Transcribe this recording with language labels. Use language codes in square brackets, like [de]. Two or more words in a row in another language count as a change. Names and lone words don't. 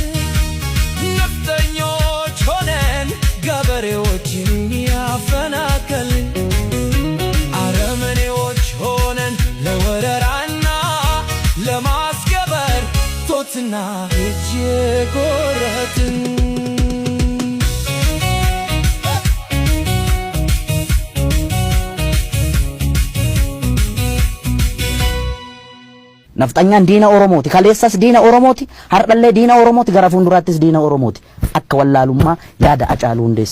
[am] ነፍጠኞች ሆነን ገበሬዎችን ያፈናቀልን አረመኔዎች ሆነን ለወረራና ለማስገበር ጦትና እጅ የቆረጥን [om] naftanyan diina oromoti kaleessas diina oromoti hardhalle diina oromoti gara fuulduraattis diina oromoti akka wallaalummaa yaada Hacaaluu Hundeessaa